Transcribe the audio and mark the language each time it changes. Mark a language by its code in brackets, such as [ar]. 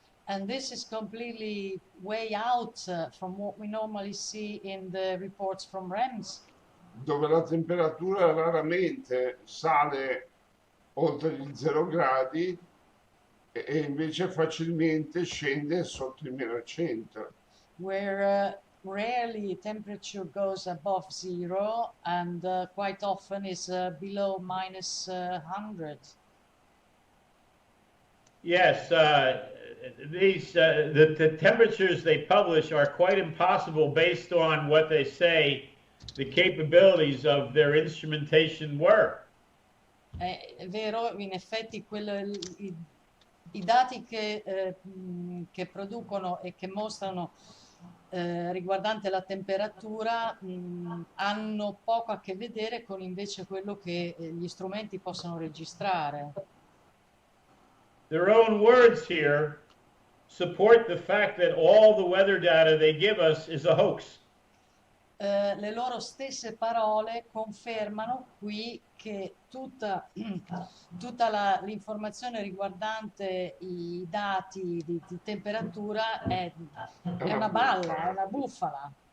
[en] And this is completely way out from what we normally see in the reports from REMS. [it] Dove la temperatura raramente sale oltre gli 0 gradi e invece facilmente scende sotto i -100. [en] Where rarely temperature goes above 0 and quite often is below -100. Yes, the temperatures they publish are quite impossible based on what they say the capabilities of their instrumentation were. [it] È vero, in effetti i dati che producono e che mostrano riguardante la temperatura hanno poco a che vedere con invece quello che gli strumenti possono registrare. [en] Their own words here support the fact that all the weather data they give us is a hoax. [it] Le loro stesse parole confermano qui che tutta l'informazione riguardante i dati di temperatura è una balla, è una bufala.